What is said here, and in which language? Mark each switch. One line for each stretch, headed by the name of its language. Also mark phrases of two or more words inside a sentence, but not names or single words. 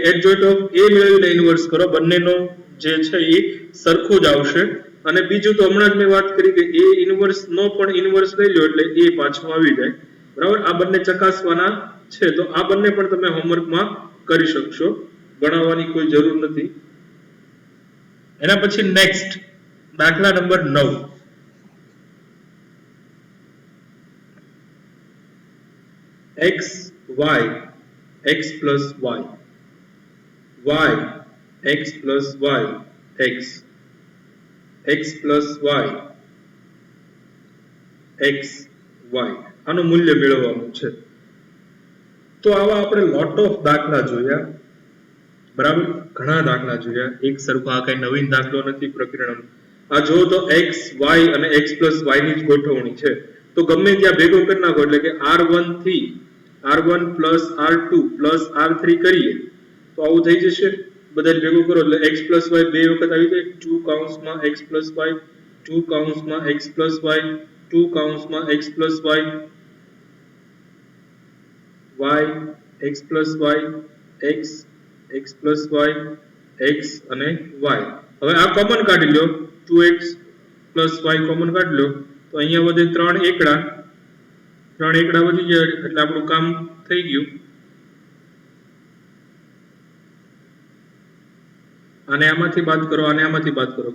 English: adjoint of
Gujarati: a મેળવીને ઇન્વર્સ કરો બંનેનો જે છે એ સરખું જ આવશે અને બીજું તો હમણાં જ મેં વાત કરી કે a ઇન્વર્સ નો પણ ઇન્વર્સ લઈ લો એટલે a પાછું આવી જાય બરાબર આ બંને ચકાસવાના છે તો આ બંને પણ તમે હોમવર્કમાં કરી શકશો ગણાવવાની કોઈ જરૂર નથી એના પછી નેક્સ્ટ દાખલા નંબર 9 x y x plus y y x plus y x x plus y x y આનું મૂલ્ય મેળવવાનું છે તો આવા આપણે
English: lot of
Gujarati: દાખલા જોયા બરાબર ઘણા દાખલા જોયા એક સરખો આ કઈ નવીન દાખલો નથી પ્રકરણ આ જો તો x y અને x + y ની જ ગોઠવણી છે તો ગમે ત્યાં ભેગો કરી નાખો એટલે કે r1 થી r1 + r2 + r3 કરીએ તો આવું થઈ જશે બધાને ભેગું કરો એટલે x + y બે વખત આવી જાય 2 કૌંસમાં x + y 2 કૌંસમાં x + y 2 કૌંસમાં x + y y x + y x x + y x અને y હવે આ કોમન કાઢી લો 2x + y કોમન કાઢી લો તો અહીંયા વધે 3 એકડા વધી જાય એટલે આપણું કામ થઈ ગયું આને આમાંથી બાદ કરો, આને આમાંથી બાદ કરો,